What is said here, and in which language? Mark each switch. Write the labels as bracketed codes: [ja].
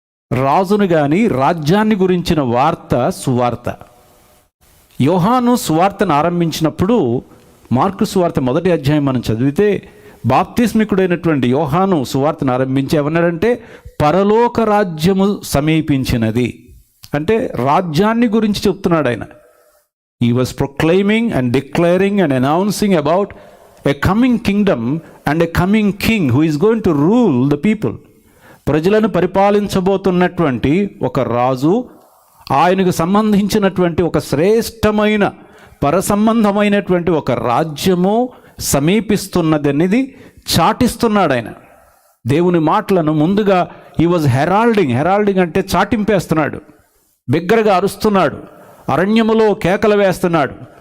[te] రాజును కానీ రాజ్యాన్ని గురించిన వార్త సువార్త. యోహాను సువార్తను ఆరంభించినప్పుడు, మార్కు సువార్త 1వ అధ్యాయం మనం చదివితే, బాప్తిస్మికుడైనటువంటి యోహాను సువార్తను ఆరంభించి ఏమన్నాడంటే, పరలోక రాజ్యము సమీపించినది. అంటే రాజ్యాన్ని గురించి చెప్తున్నాడు ఆయన. [en] He was proclaiming and declaring and announcing about a coming kingdom and a coming king who is going to rule the people. [te] ప్రజలను పరిపాలించబోతున్నటువంటి ఒక రాజు, ఆయనకు సంబంధించినటువంటి ఒక శ్రేష్టమైన పరసంబంధమైనటువంటి ఒక రాజ్యము సమీపిస్తున్నదనేది చాటిస్తున్నాడు ఆయన. దేవుని మాటలను ముందుగా [en] he was [te] హెరాల్డింగ్ అంటే చాటింపేస్తున్నాడు, బిగ్గరగా అరుస్తున్నాడు, అరణ్యములో కేకలు వేస్తున్నాడు.